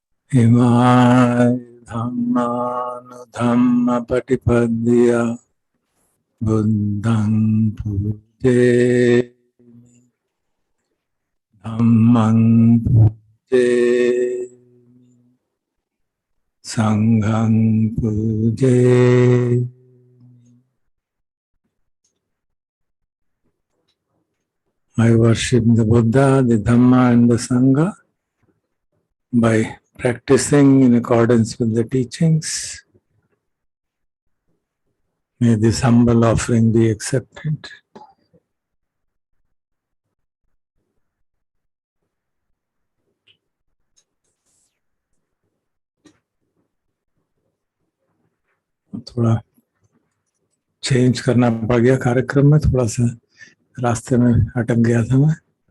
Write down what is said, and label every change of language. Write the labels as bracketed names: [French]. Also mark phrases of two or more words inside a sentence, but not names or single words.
[Pali] इमाय धम्म पटिपद्य बुद्धं पूजे धम्मं पूजे संघं पूजे। [English] I worship the Buddha, the Dhamma and the Sangha by practicing in accordance with the teachings. May this humble offering be accepted. [Hindi] थोड़ा चेंज करना पड़ गया कार्यक्रम में, थोड़ा सा रास्ते में अटक गया था मैं।